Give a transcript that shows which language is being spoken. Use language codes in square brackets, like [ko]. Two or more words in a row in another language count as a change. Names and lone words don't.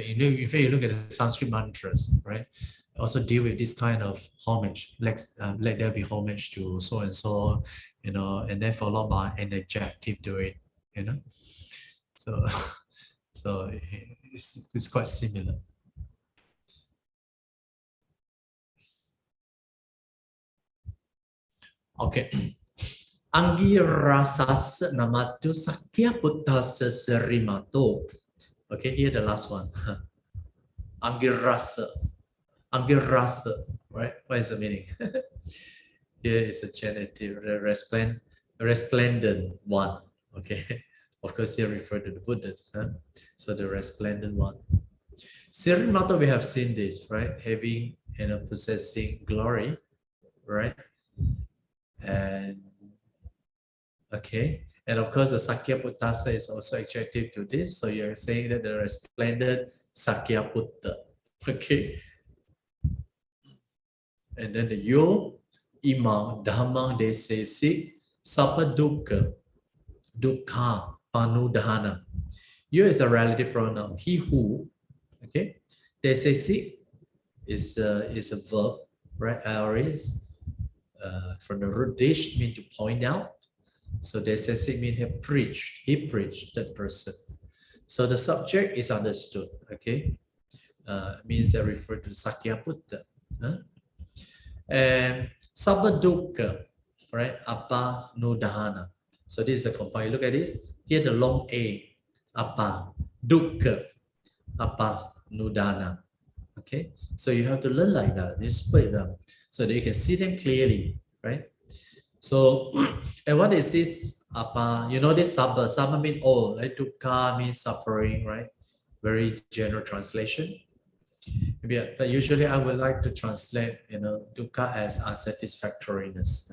[en] If you look at the Sanskrit mantras, right, also deal with this kind of homage. Let there be homage to so and so, and then followed by an adjective to it, So, so it's quite similar. Okay. [pi] Angirasas namatu sakya puttasa serimato. [en] Okay, here the last one. Angirasa. Angirasa, right? What is the meaning? Here is a genitive, resplendent one. Okay, of course, here refer to the Buddhists. So the resplendent one. Serimato, we have seen this, right? Having, possessing glory, right? And okay, and of course, the Sakyaputta is also adjective to this. So you're saying that the resplendent Sakyaputta. Okay. And then the [pi] yo, imang, dhammang, desesi, sapa dukkha, dukkha, panudhana. [en] Yo is a relative pronoun. He who, okay. Desesi is a verb, right? Aorist, from the root dish, mean to point out. So desesi means he preached, that person. So the subject is understood, okay? Means that refer to the Sakyaputta. And Sabbadukkha, right? [pi] Apa nudahana. [en] So this is a compound. Look at this. Here the long A. [pi] Apa. Dukkha. Apa nudana. [en] Okay. So you have to learn like that. You split them so that you can see them clearly, right? So, and what is this? Apa. You know this sabba. Sabba means all, right? Dukkha means suffering, right? Very general translation. Yeah, but usually I would like to translate, dukkha as unsatisfactoriness.